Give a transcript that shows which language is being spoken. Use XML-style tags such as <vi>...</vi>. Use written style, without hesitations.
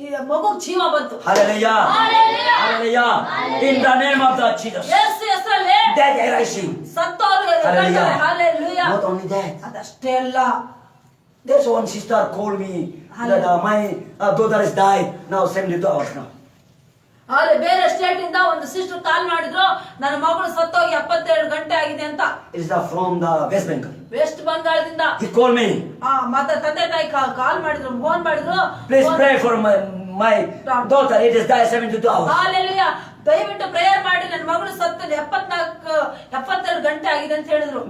<kn>ಮಗುಗ್ ಜೀವ ಬಂತು.</kn> <en>Hallelujah. Hallelujah. Hallelujah. In the name of the Jesus.</en> <kn>ಹೆಸರಲ್ಲಿ</kn> <en>That arising.</en> <kn>ಸತ್ತವರು</kn> <en>Hallelujah. Hallelujah. Not only that.</en> <kn>ಅದಷ್ಟೇ ಅಲ್ಲ.</kn> <en>There's one sister called me that my daughter has died. Now 72 hours now.</en> <kn>ಅಲ್ಲಿ ಬೇರೆ state ಇಂದ ಒಂದು ಸಿಸ್ಟರ್ ಕಾಲ್ ಮಾಡಿದ್ರು, ನನ್ನ ಮಗಳು ಸತ್ತೋಗಿ 72 ಗಂಟೆ ಆಗಿದೆ ಅಂತ.</kn> <en>It is from the West Bengal.</en> <kn>West ಬಂಗಾಳದಿಂದ.</kn> <en>He called me.</en> <kn>ಮತ್ತೆ ತಂದೆ ತಾಯಿ ಕಾಲ್ ಮಾಡಿದ್ರು, ಫೋನ್ ಮಾಡಿದ್ರು.</kn> <en>Please pray for my daughter. It is died 72 hours.</en> <kn>Hallelujah. ದಯವಿಟ್ಟು ಪ್ರೇಯರ್ ಮಾಡಿ ನನ್ನ ಮಗಳು ಸತ್ತು 72 ಗಂಟೆ ಆಗಿದೆ ಅಂತ ಹೇಳಿದ್ರು.</kn>